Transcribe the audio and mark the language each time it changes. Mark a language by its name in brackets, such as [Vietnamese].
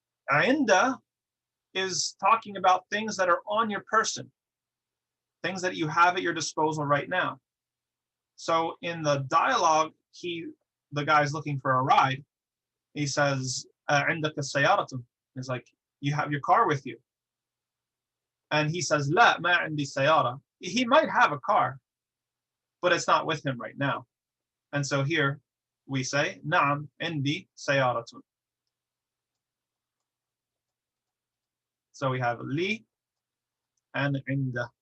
[English] Inda is talking about things that are on your person, things that you have at your disposal right now. So in the dialogue, the guy's looking for a ride. He says, [Arabic] عندك السيارة. [English] He's like, you have your car with you. And he says, [Arabic] لا ما عندي سيارة. [English] He might have a car, but it's not with him right now. And so here we say, [Arabic] نعم عندي سيارة. [English] So we have li and عند.